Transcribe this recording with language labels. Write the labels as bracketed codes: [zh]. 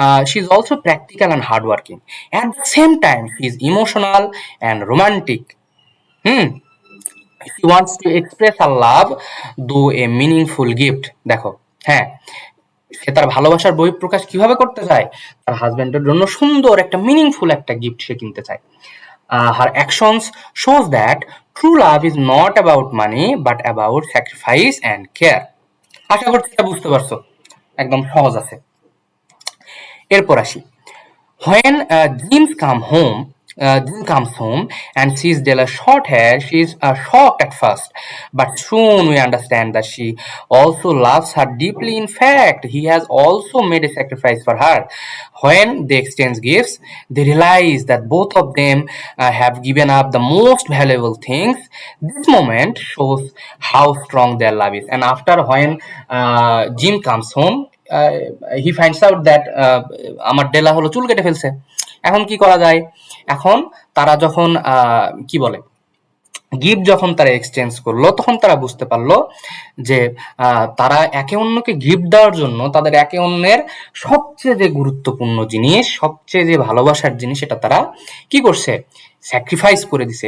[en] She is also practical and hardworking. At the same time, she is emotional and romantic. Hmm. She wants to express her love through a meaningful gift. [bn] দেখো, হ্যাঁ সে তার ভালোবাসার বহিঃপ্রকাশ কিভাবে করতে চায়? তার হাজবেন্ডের জন্য সুন্দর একটা মিনিংফুল একটা গিফট সে কিনতে চায়। [en] Her actions shows that true love is not about money but about sacrifice and care. [bn] আশা করছি এটা বুঝতে পারছো, একদম সহজ আছে। এরপর আসি, [en] when Jim comes home and sees Della's short hair, she is shocked at first, but soon we understand that she also loves her deeply. In fact, he has also made a sacrifice for her. When they exchange gifts, they realize that both of them have given up the most valuable things. This moment shows how strong their love is. And after when Jim comes home, he finds out that [bn] আমার ডেলা হলো চুল কেটে ফেলছে। এখন কি করা যায়? এখন তারা যখন কি বলে গিফট যখন তারা এক্সচেঞ্জ করলো, তখন তারা বুঝতে পারলো যে তারা একে অন্যকে গিফট দেওয়ার জন্য তাদের একে অন্যের সবচেয়ে যে গুরুত্বপূর্ণ জিনিস, সবচেয়ে যে ভালোবাসার জিনিস, এটা তারা কি করছে? স্যাক্রিফাইস করে দিছে।